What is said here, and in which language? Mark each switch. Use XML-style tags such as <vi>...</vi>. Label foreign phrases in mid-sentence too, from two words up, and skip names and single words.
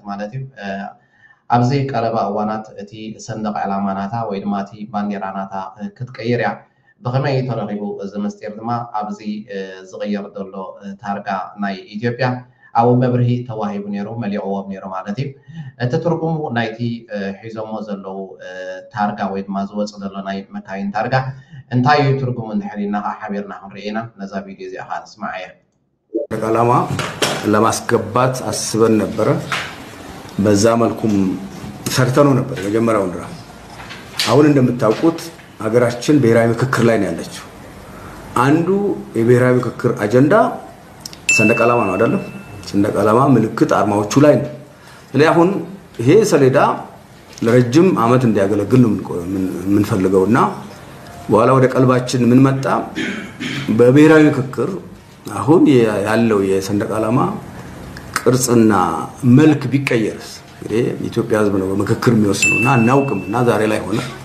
<ti>ማለት እዩ ኣብዚ ቀረባ እዋናት እቲ ሰንደቅ ዕላማናታ ወይ ድማ እቲ ባንዴራናታ ክትቀይር እያ ብኸመይ ተረኺቡ እዚ ምስጢር ድማ ኣብዚ ዝቕየር ዘሎ ታርጋ ናይ ኢትዮጵያ ኣብ መብርሂ ተዋሂቡ ነይሩ መሊዕዎም ነይሩ ማለት እዩ እቲ ትርጉሙ ናይቲ ሒዞሞ ዘለው ታርጋ ወይ ድማ ዝወፅ ዘሎ ናይ መካይን ታርጋ እንታይ እዩ ትርጉሙ እንድሕሪና ሓቢርና ክንርኢና ነዛ ቪድዮ እዚኣ ካ ንስማዕ እያ</ti> <am>ዓላማ ለማስገባት አስበን ነበረ በዛ መልኩም ሰርተነው ነበር መጀመሪያው እንደራ አሁን እንደምታውቁት ሀገራችን ብሔራዊ ምክክር ላይ ነው ያለችው አንዱ የብሔራዊ ምክክር አጀንዳ ሰንደቅ ዓላማ ነው አይደለም ሰንደቅ ዓላማ ምልክት አርማዎቹ ላይ ነው ስለዚህ አሁን ይሄ ሰሌዳ ለረጅም አመት እንዲያገለግል ነው የምንፈልገውና በኋላ ወደ ቀልባችን ምን መጣ በብሔራዊ ምክክር አሁን ያለው የሰንደቅ ዓላማ ቅርጽና መልክ ቢቀየርስ እንግዲህ ኢትዮጵያ ህዝብ ነው በምክክር የሚወስኑና እናውቅምና ዛሬ ላይ ሆነ</am>